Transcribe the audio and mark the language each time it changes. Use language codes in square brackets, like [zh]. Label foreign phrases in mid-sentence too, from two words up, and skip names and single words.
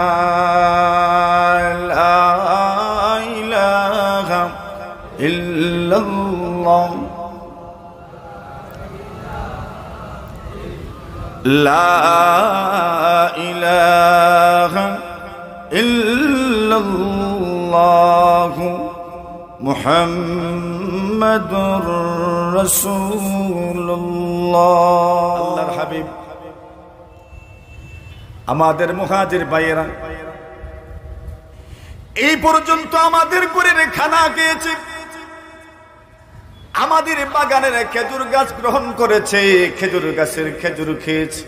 [ar] لا الہ الا اللہ، لا الہ الا اللہ محمد رسول اللہ۔ [bn] আল্লাহর হাবিব আমাদের মুহাজির ভাইয়েরা এই পর্যন্ত আমাদের করে খানা খেয়েছে, আমাদের বাগানের খেজুর গাছ গ্রহণ করেছে, খেজুর গাছের খেজুর খেয়েছে।